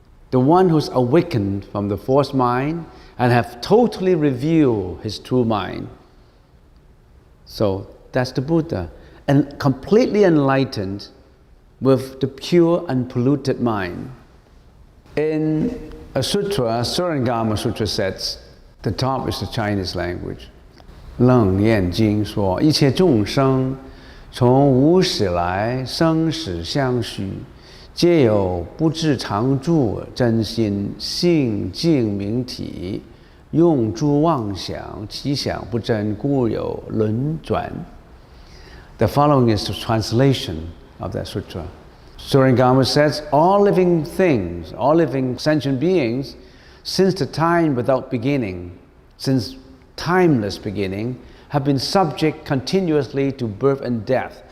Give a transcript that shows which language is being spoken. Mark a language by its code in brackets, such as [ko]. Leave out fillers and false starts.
[en] The one who's awakened from the force mind and have totally revealed his true mind. So that's the Buddha. And completely enlightened with the pure, unpolluted mind. In a sutra, Surangama Sutra says, the top is the Chinese language. [zh] 楞严经说，一切众生从无始来，生死相续，皆有不自常住真心性净明体，用诸妄想，其想不真，故有轮转。 [en] The following is the translation of that sutra. Surangama says, all living things, all living sentient beings, since the time without beginning, since timeless beginning, have been subject continuously to birth and death.